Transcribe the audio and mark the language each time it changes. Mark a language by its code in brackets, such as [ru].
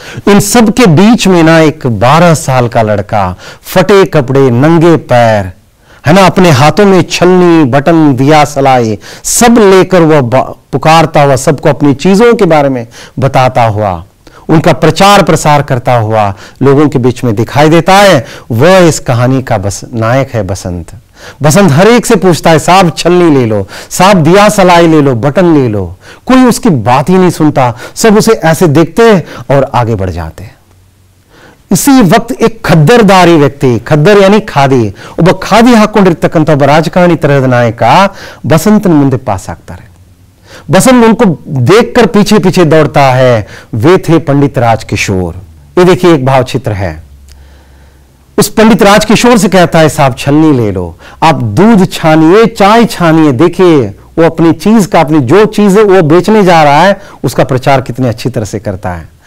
[hi] इन सब के बीच में ना एक 12 साल का लड़का, फटे कपड़े, नंगे पैर, है ना, अपने हाथों में छलनी, बटन, दिया सलाई सब लेकर वह पुकारता हुआ, सबको अपनी चीजों के बारे में बताता हुआ, उनका प्रचार प्रसार करता हुआ लोगों के बीच में दिखाई देता है। वह इस कहानी का नायक है बसंत। बसंत हर एक से पूछता है, साहब छलनी ले लो, साहब दिया सलाई ले लो, बटन ले लो। कोई उसकी बात ही नहीं सुनता, सब उसे ऐसे देखते और आगे बढ़ जाते। इसी वक्त एक खद्दरदारी व्यक्ति, खद्दर यानी [kn] ಖಾದಿ, ಒಬ್ಬ ಖಾದಿ ಹಾಕೊಂಡಿರ್ತಕ್ಕಂಥ ಒಬ್ಬ ರಾಜಕಾರಣಿ ತರಹದ ನಾಯಕ बसंतನ ಮುಂದೆ ಪಾಸ್ ಆಗ್ತಾರೆ। [hi] बसंत उनको देखकर पीछे पीछे दौड़ता है। वे थे पंडित राजकिशोर। ये देखिए एक भावचित्र है। उस पंडित राजकिशोर से कहता है, साहब छलनी ले लो, आप दूध छानिए, चाय छानिए। देखिए वो अपनी चीज का, अपनी जो चीज है वो बेचने जा रहा है, उसका प्रचार कितने अच्छी तरह से करता है।